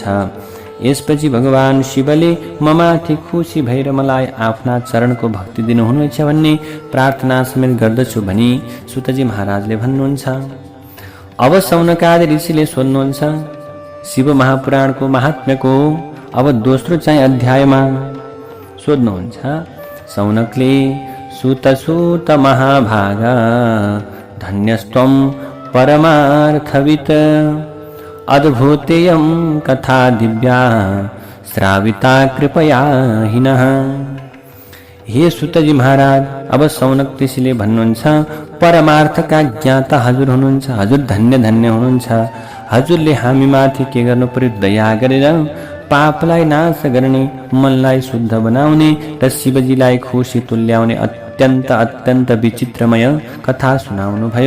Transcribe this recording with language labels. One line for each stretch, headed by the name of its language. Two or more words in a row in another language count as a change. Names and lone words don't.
Nepali: यसपछि भगवान शिवले ममाथि खुसी भएर मलाई आफ्ना चरणको भक्ति दिनुहुनेछ भन्ने प्रार्थना समेत गर्दछु भनी सुतजी महाराजले भन्नुहुन्छ। अब सौनकादि ऋषिले सोध्नुहुन्छ शिव महापुराणको महात्म्यको। अब दोस्रो चाहिँ अध्यायमा सोध्नुहुन्छ सौनकले,
Sanskrit: सुत सुत महाभागा धन्यस्त्वं परमार्थवित् अद्भुतेयं कथा दिव्या श्राविता कृपया हिनः।
Nepali: हे सुतजी महाराज, अब सौनक ऋषिले भन्नुहुन्छ परमार्थका ज्ञाता हजुर हुनुहुन्छ, हजुर धन्य धन्य हुनुहुन्छ। हजुरले हामीमाथि के गर्नु पर्यो, दया गरेर पापलाई नाश गर्ने, मनलाई शुद्ध बनाउने र शिवजीलाई खुसी तुल्याउने अत्यन्त अत्यन्त विचित्रमय कथा सुनाउनु भयो।